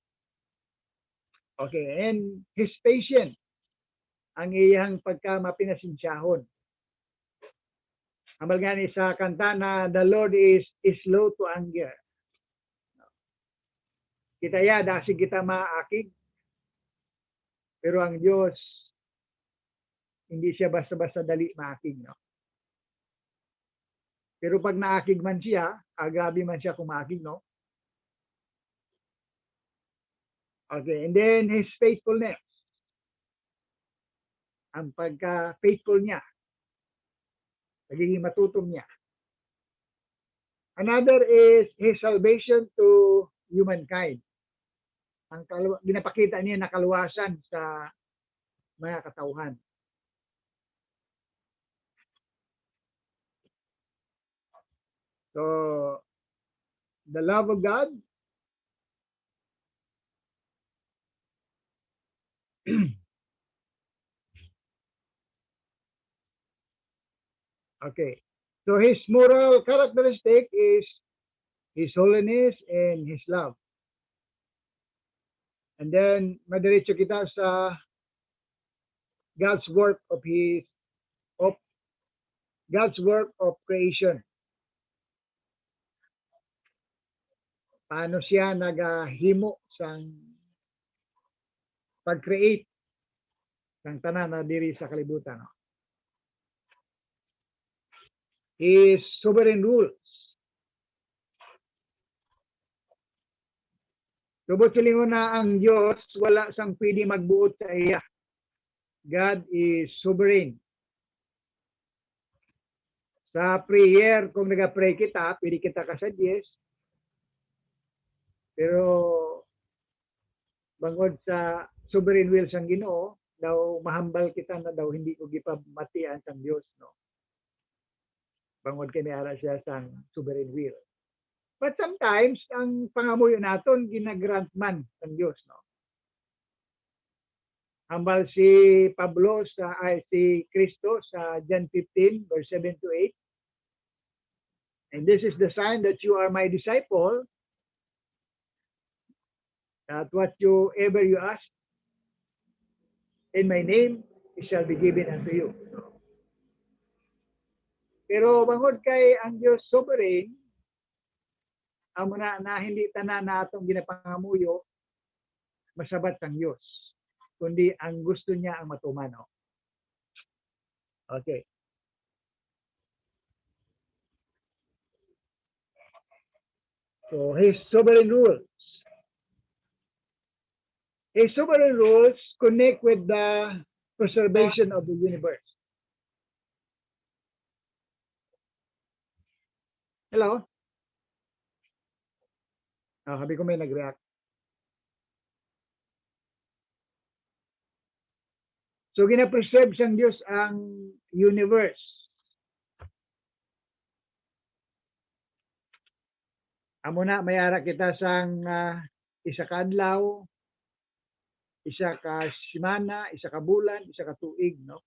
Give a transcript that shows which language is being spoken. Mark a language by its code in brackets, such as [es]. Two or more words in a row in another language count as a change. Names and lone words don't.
[en] Okay, and His patience, [hil] ang iyang pagkamapinasinsyahon. Ambal gani sa kanta na [en] the Lord is slow to anger. [hil] Kita ya, dasig kita maakig. Pero ang Diyos, hindi siya basta-basta dali maakig, no? Pero pag naakig man siya, grabe man siya kumakig, no? [en] Okay, and then His faithfulness. [hil] Ang pagka-faithful niya. Nagiging matutom niya. [en] Another is His salvation to humankind. [hil] Ang ginapakita niya na kaluwasan sa mga katauhan. [en] So, the love of God, okay. So His moral characteristic is His holiness and His love. And then, [hil] madiretso kita sa [en] God's work of God's work of creation. [hil] Paano siya nagahimo sang pag-create ng tanan na diri sa kalibutan. No? [en] His sovereign rules. [hil] Tubot silingon na ang Diyos, wala sang pwede magbuot sa iya. [en] God is sovereign. [hil] Sa prayer, kung nag-pray kita, pwede kita ka-suggest. Pero bangod sa [en] sovereign will [hil] sang Ginoo, daw mahambal kita na daw hindi ko gipamatian sang Dios, no. Bangod kay ara siya sang [en] sovereign will. But sometimes [hil] ang pangamuyo naton ginagrant man sang Dios, no. Hambal si Pablo si Cristo sa John 15 verse 7 to 8. [en] And this is the sign that you are my disciple, that whatsoever you ask in my name, it shall be given unto you. [hil] Pero bangod kay ang Dios sovereign, amo na hindi tanan na atong ginapangamuyo masabat ang Dios, kundi ang gusto niya ang matuman. [en] Okay. So his sovereign rules. His sovereign rules connect with the preservation of the universe. Hello? [tl] Sabi ko may nag-react. [hil] So gina-preserve sang Diyos ang universe. Amo na mayara kita sang isa ka adlaw, isa ka semana, isa ka bulan, isa ka tuig, no?